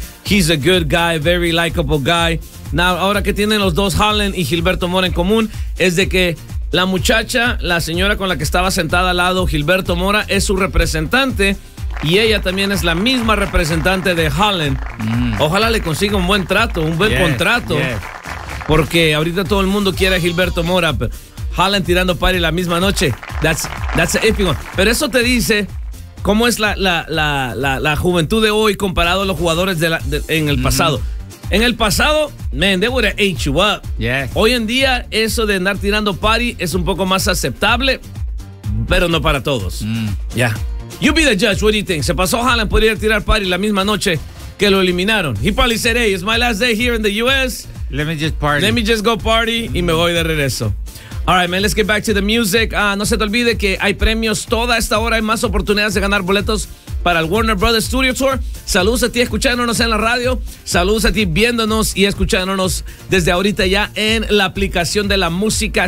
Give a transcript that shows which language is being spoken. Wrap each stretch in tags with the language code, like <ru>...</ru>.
<en>He's a good guy, very likable guy.</en> <es>Now, ahora que tienen los dos, Haaland y Gilberto Mora, en común, es de que la muchacha, la señora con la que estaba sentada al lado, Gilberto Mora, es su representante y ella también es la misma representante de Haaland. Ojalá le consiga un buen trato, un buen contrato, porque ahorita todo el mundo quiere a Gilberto Mora, pero Haaland tirando party la misma noche,</es> <en>that's an epic one.</en> <es>Pero eso te dice cómo es la juventud de hoy comparado a los jugadores en el pasado. En el pasado,</es> <en>man, they would have ate you up.</en> <es>Hoy en día, eso de andar tirando party es un poco más aceptable, pero no para todos.</es> <en>You be the judge, what do you think?</en> <es>¿Se pasó Haaland por ir a tirar party la misma noche que lo eliminaron?</es> <en>He probably said, hey, it's my last day here in the U.S. Let me just party. Let me just go party</en> <es>y me voy de regreso.</es> <en>All right, man, let's get back to the music.</en> <es>No se te olvide que hay premios toda esta hora. Hay más oportunidades de ganar boletos para el Warner Brothers Studio Tour. Saludos a ti escuchándonos en la radio. Saludos a ti viéndonos y escuchándonos desde ahorita ya en la aplicación de la música.</es>